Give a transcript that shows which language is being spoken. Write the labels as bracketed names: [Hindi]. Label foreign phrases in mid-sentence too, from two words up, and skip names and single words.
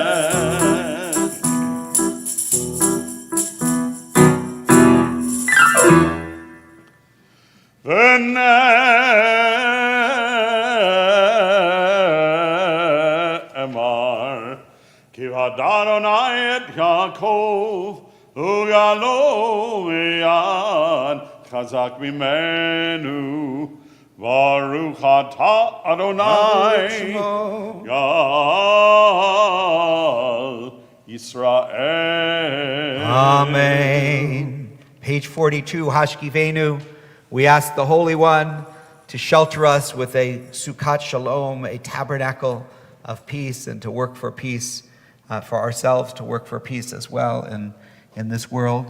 [Hebrew] ונאמר כי ואדוני את יעקב וגאלו ויד חזק ממנו ברוך אתה אדוני גאל ישראל. [English] Amen. Page 42, Hashkivenu. We ask the Holy One to shelter us with a Shabbat Shalom, a tabernacle of peace, and to work for peace for ourselves, to work for peace as well in this world.